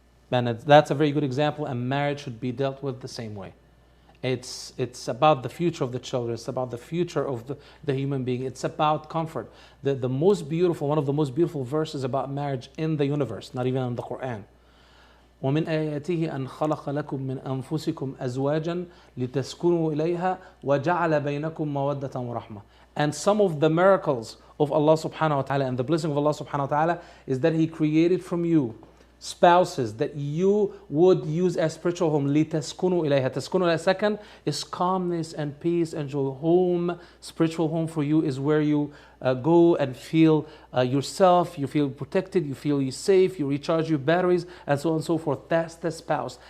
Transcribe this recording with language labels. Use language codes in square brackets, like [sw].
[en] And that's a very good example, and marriage should be dealt with the same way. It's about the future of the children. It's about the future of the human being. It's about comfort. The most beautiful, one of the most beautiful verses about marriage in the universe, not even in the Quran. [ar] ومن آياته أن خلق لكم من أنفسكم أزواجا لتسكنوا إليها وجعل بينكم مودة ورحمة. [en] And some of the miracles of Allah subhanahu wa ta'ala and the blessing of Allah subhanahu wa ta'ala is that He created from you spouses that you would use as spiritual home. [ar] لِتَسْكُنُوا إِلَيْهَا. [en] Taskunu, second, is calmness and peace and joy. Home, spiritual home for you is where you go and feel yourself, you feel protected, you feel safe, you recharge your batteries, and so on and so forth. That's the spouse.